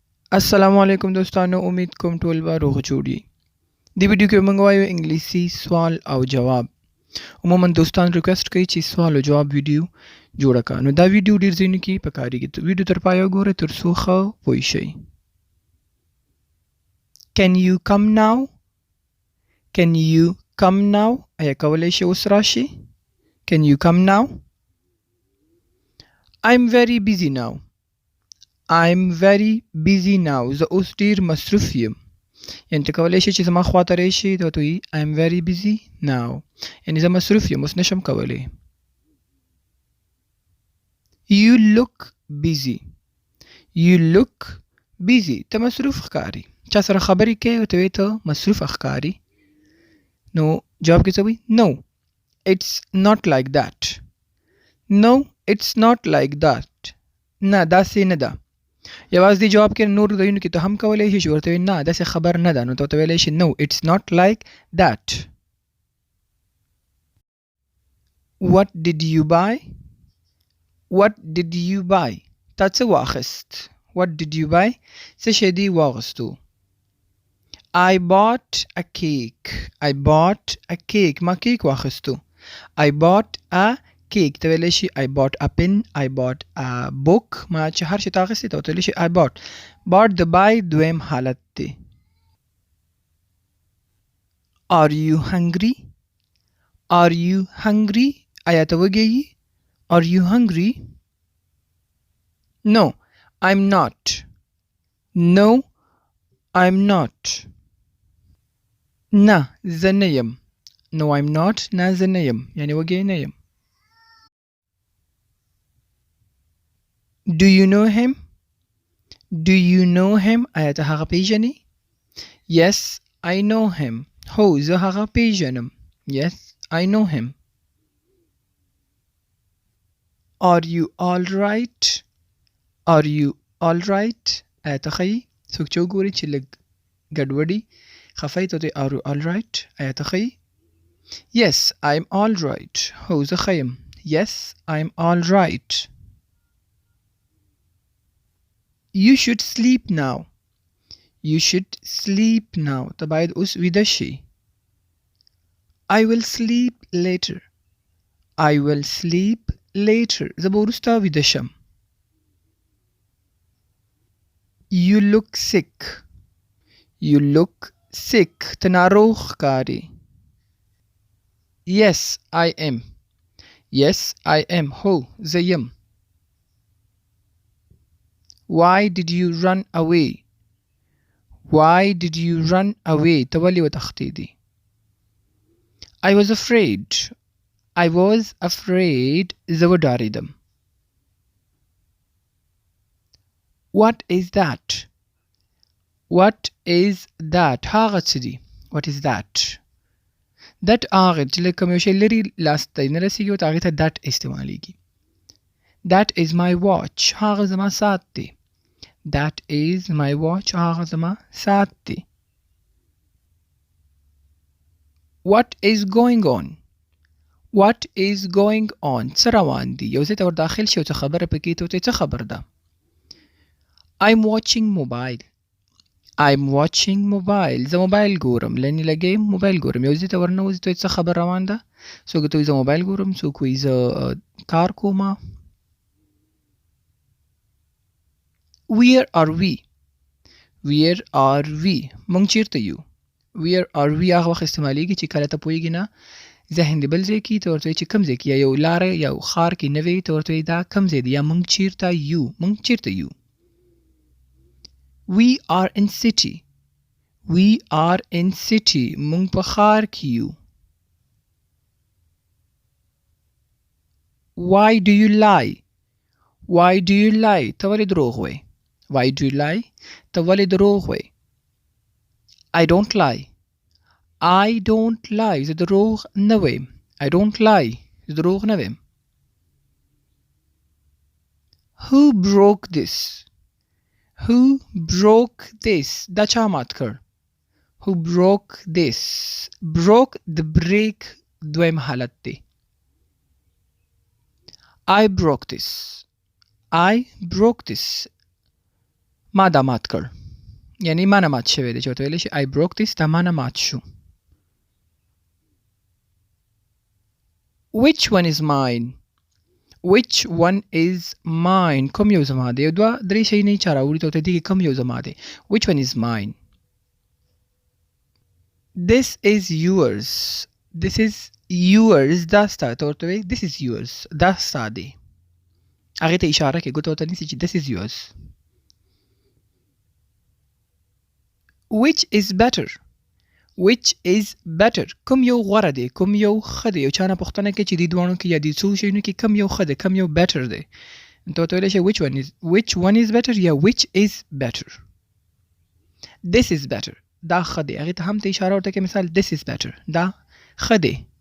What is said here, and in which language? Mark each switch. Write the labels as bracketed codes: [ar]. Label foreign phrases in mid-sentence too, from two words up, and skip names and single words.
[ps] السلام علیکم دوستانو، امید کوم ټول به روغ جوړ یي. دې ویډیو کې موږ وایو انګلیسي سوال او جواب. عموما دوستان ریکوست کوي چې سوال او جواب ویډیو جوړه کړه. نو دا ویډیو ډیر ځینو کې پکارېږي. ویډیو تر پایه وګورئ تر څو ښه پوه شئ. [en] Can you come now? Can you come now? [ps] آیا کولی شئ اوس راشئ؟ [en] Can you come now? I'm very busy now. I'm very busy now. [ps] زه اوس ډیر مصروف یم. یعنې ته کولی شئ چې زما خواته راشئ ته ورته وایي [en] I'm very busy now. [ps] یعنې زه مصروف یم اوس نشم کولی. [en] You look busy. You look busy. [ps] ته مصروف ښکاري. چا سره خبرې کوې ورته وایي ته مصروف ښکاري. نو جواب کې څه وایي؟ [en] No, it's not like that. No, it's not like that. [ps] نه داسې نه ده. یوازې دې جواب کې نور ځایونو کې ته هم کولی شي چې ورته وایي نه داسې خبر نه ده. نو ته ورته ویلی شي [en] No, it's not like that. What did you buy? What did you buy? [ps] تا څه واخیست؟ [en] What did you buy? [ps] څه شی دې واغستو؟ [en] I bought a cake. I bought a cake. [ps] ما کیک واخیستو. [en] I bought a cake. [ps] ته ویلی شي [en] I bought a pen. I bought a book. [ps] ما چې هر شي ته اخیستې ته ورته ویلی شي [en] I bought. [ps] bought د buy دویم حالت دی. [en] Are you hungry? Are you hungry? [ps] آیا ته وږی یې؟ [en] Are you hungry? No, I'm not. No, I'm not. [ps] نه زه نه یم. [en] No, I'm not. [ps] نه زه نه یم. یعنې وږی نه یم. [en] Do you know him? Do you know him? [ps] آیا ته هغه پیژنې؟ [en] Yes, I know him. [ps] هو زه هغه پیژنم. [en] Yes, I know him. Are you all right? Are you all right? [ps] آیا ته ښه یې؟ څوک چې وګوري چې لږ ګډوډي خفه یې ته ورته [en] Are you all right? [ps] آیا ته ښه یې؟ [en] Yes, I'm all right. [ps] هو زه ښه یم. [en] Yes, I'm all right. You should sleep now. You should sleep now. [ps] ته باید اوس ویده شي. [en] I will sleep later. I will sleep later. [ps] زه به وروسته ویده شم. [en] You look sick. You look sick. [ps] ته ناروغ ښکارې. [en] Yes, I am. Yes, I am. [ps] هو زه یم. [en] Why did you run away? Why did you run away? [ps] ته ولې وتښتېدې؟ [en] I was afraid. I was afraid. [ps] زه وډارېدم. [en] What is that? What is that? [ps] هغه څه دي. What is that? That هغه چې له کوم یو شی لرې لاس ته نه رسېږي ورته هغې ته that استعمالیږي. [en] That is my watch. [ps] هغه زما ساعت دی. [en] That is my watch. [ps] هغه زما ساعت دی. [en] What is going on? What is going on? [ps] څه روان دي؟ یو ځای ته ور داخل شي او څه خبره پکې ته ورته څه خبر ده؟ [en] I'm watching mobile. I'm watching mobile. [ps] زه موبایل ګورم. لنې لګیا یم موبایل ګورم. یو ځای ته ورننوځي ته څه خبر روان ده؟ څوک ته وایي زه موبایل ګورم، څوک وایي زه کار کومه. [en] Where are we? Where are we? [ps] مونږ چیرته یو؟ [en] Where are we [ps] هغه وخت استعمالیږي چې کله ته پوهېږي نه ذهن دې بل ځای کې ته ورته وایي چې کوم ځای کې یا یو لاره یا یو ښار کې نه وې ته ورته وایي دا کوم ځای دی یا مونږ چیرته یو. مونږ چیرته یو؟ [en] We are in city. We are in city. [ps] مونږ په ښار کې یو. [en] Why do you lie? Why do you lie? [ps] ته ولې دروغ وایې؟ [en] Why do you lie? [ps] ته ولې دروغ وایې؟ [en] I don't lie. I don't lie. [ps] زه دروغ نه وایم. [en] I don't lie. [ps] زه دروغ نه وایم. [en] Who broke this? Who broke this? [ps] دا چا مات کړ؟ [en] Who broke this? Broke د break [ps] دویم حالت دی. [en] I broke this. I broke this. [ps] ما دا مات کړ. یعنی ما نه مات شوی دی چې ورته ویلی شي [en] I broke this [ps] دا ما نه مات شو. [en] Which one is mine? Which one is mine? [ps] کوم یو زما دی؟ یو دوه درې شی نه چا راوړي ته ورته دی کوم یو زما دی. [en] Which one is mine? This is yours. This is yours. [ps] دا ستا ته ورته وایي [en] this is yours. [ps] دا ستا دی. هغې ته اشاره کوي ګوته ورته نیسي چې [en] this is yours. Which is better? Which is better? [ps] کوم یو غوره دی؟ کوم یو ښه دی؟ یو چا نه پوښتنه کوي چې دې دواړو کې یا دې څو شیونو کې کوم یو ښه دی؟ کوم یو better دی؟ ته ورته ویلی شي [en] which one is better [ps] یا [en] which is better. This is better. [ps] دا ښه دی. هغې ته هم ته اشاره ورته کوي مثال [en] this is better. [ps] دا ښه دی.